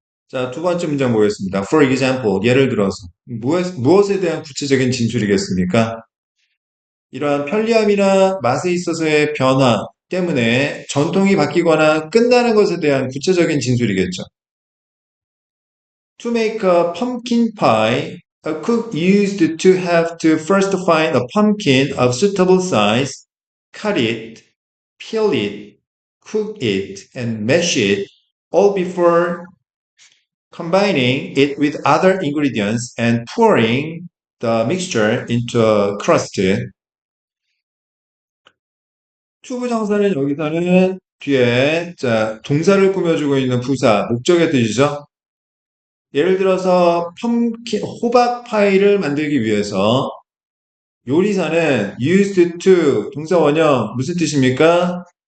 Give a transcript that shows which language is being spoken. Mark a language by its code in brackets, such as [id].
[ko] 자, 두 번째 문장 보겠습니다. [en] For example, [ko] 예를 들어서 무엇에 대한 구체적인 진술이겠습니까? 이러한 편리함이나 맛에 있어서의 변화 때문에 전통이 바뀌거나 끝나는 것에 대한 구체적인 진술이겠죠. [en] To make a pumpkin pie, a cook used to have to first find a pumpkin of suitable size, cut it, peel it, cook it, and mash it, all before combining it with other ingredients and pouring the mixture into a crust. [ko] 투부정사는 여기서는 뒤에 자, 동사를 꾸며주고 있는 부사, 목적의 뜻이죠. 예를 들어서 호박 파이를 만들기 위해서 요리사는 used to 동사 원형 무슨 뜻입니까?